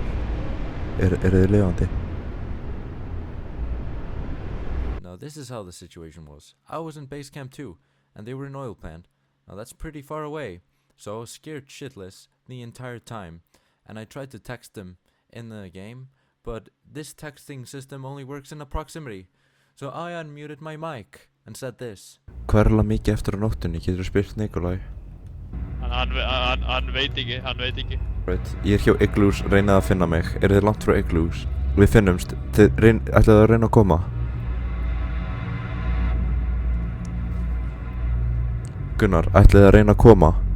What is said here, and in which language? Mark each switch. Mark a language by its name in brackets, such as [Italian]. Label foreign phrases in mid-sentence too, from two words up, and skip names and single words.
[Icelandic] Eru þið lifandi? [English] Now this is how the situation was. I was in base camp too, and they were in oil plant. Now that's pretty far away, so I was scared shitless the entire time, and I tried to text them in the game, but this texting system only works in a proximity. So I unmuted my mic and said this. [Icelandic] Hvað er alveg mikið eftir á nóttunni? Getur þú spurt Nikolaj? Hann veit ekki. [English] Right. [Icelandic] Ég er hjá Iglús, reynið að finna mig. Eru þið langt frá Iglús? Við finnumst. Ætlaðu að reyna að koma? Gunnar, ætlaðu að reyna að koma?